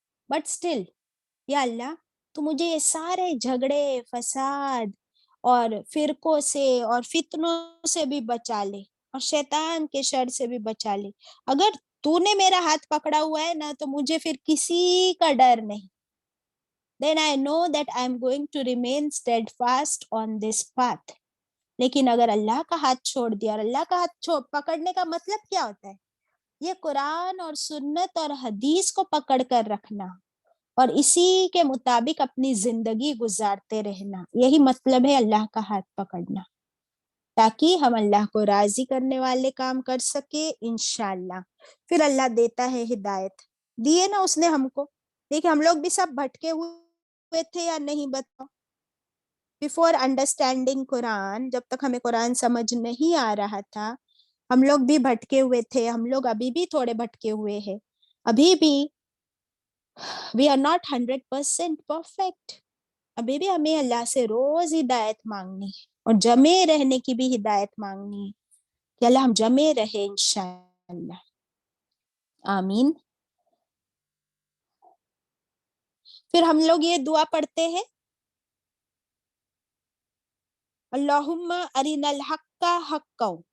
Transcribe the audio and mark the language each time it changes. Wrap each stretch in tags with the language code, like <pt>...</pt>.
<ur>But still یا اللہ تو مجھے یہ سارے جھگڑے فساد اور فرقوں سے اور فتنوں سے بھی بچا لے, اور شیطان کے شر سے بھی بچا لے. اگر تو نے میرا ہاتھ پکڑا ہوا ہے نا, تو مجھے پھر کسی کا ڈر نہیں.</ur> <en>Then I know that I am going to remain steadfast on this path.</en> <ur>لیکن اگر اللہ کا ہاتھ چھوڑ دیا, اور اللہ کا ہاتھ پکڑنے کا مطلب کیا ہوتا ہے؟ یہ قرآن اور سنت اور حدیث کو پکڑ کر رکھنا اور اسی کے مطابق اپنی زندگی گزارتے رہنا. یہی مطلب ہے اللہ کا ہاتھ پکڑنا, تاکہ ہم اللہ کو راضی کرنے والے کام کر سکے انشاءاللہ. پھر اللہ دیتا ہے ہدایت. دیے نا اس نے ہم کو. دیکھیں ہم لوگ بھی سب بھٹکے ہوئے تھے یا نہیں, بتاؤ. بفور انڈرسٹینڈنگ قرآن, جب تک ہمیں قرآن سمجھ نہیں آ رہا تھا, ہم لوگ بھی بھٹکے ہوئے تھے. ہم لوگ ابھی بھی تھوڑے بھٹکے ہوئے ہیں.</ur> <en>ابھی بھی we are not 100% perfect.</en> <ur>ابھی بھی ہمیں اللہ سے روز ہدایت مانگنی ہے, اور جمے رہنے کی بھی ہدایت مانگنی ہے کہ اللہ ہم جمے رہے انشاءاللہ. آمین. پھر ہم لوگ یہ دعا پڑھتے ہیں, اللہم ارنا الحق حقا.</ur>